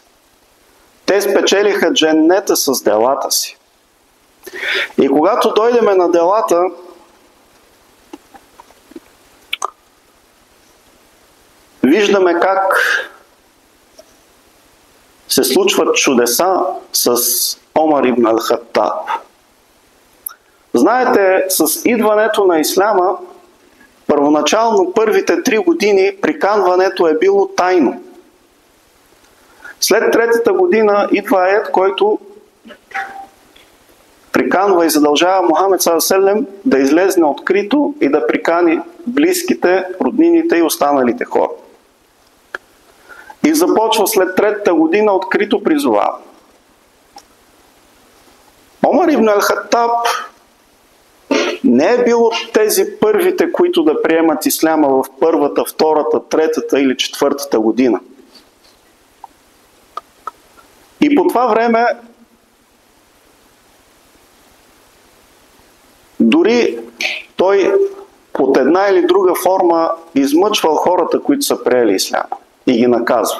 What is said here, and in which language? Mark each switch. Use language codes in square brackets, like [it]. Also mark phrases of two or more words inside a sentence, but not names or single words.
[bg] Те спечелиха дженнета с делата си. И когато дойдеме на делата, виждаме как се случват чудеса с Омар ибн ал-Хаттаб. Знаете, с идването на исляма, първоначално първите 3 години приканването е било тайно. След 3-та година идва аят, който приканва и задължава Мухамед с.а.в. да излезне открито и да прикани близките, роднините и останалите хора. И започва след 3-та година открито призовава. Омар ибн ал-Хаттаб не е бил от тези първите, които да приемат исляма в 1-та, 2-та, 3-та или 4-та година. И по това време дори той под една или друга форма измъчвал хората, които са приели исляма и ги наказва.